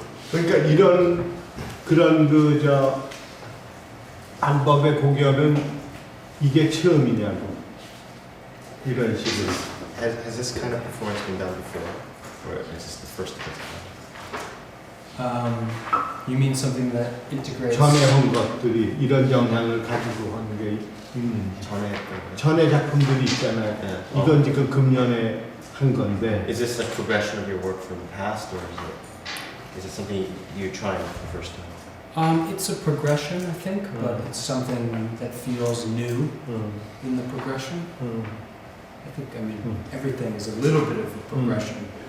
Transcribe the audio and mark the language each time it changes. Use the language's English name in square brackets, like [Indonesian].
[Korean] 그러니까 이런 그런 그 방법의 공연은 이게 처음이냐고 이런 식으로. [English] Has this kind of performance been done before, or is this the first of its kind? You mean something that integrates? [Korean] 전에 한 것들이 이런 영향을 가지고 하는 게 있는지. 전에 했던 거요? 전에 작품들이 있잖아요. 네. 이건 지금 금년에 한 건데. [English] Is this a progression of your work from the past, or is it something you're trying for the first time? It's a progression, I think, but it's something that feels new 음, in the progression. 음. I think, everything is a little bit of a progression.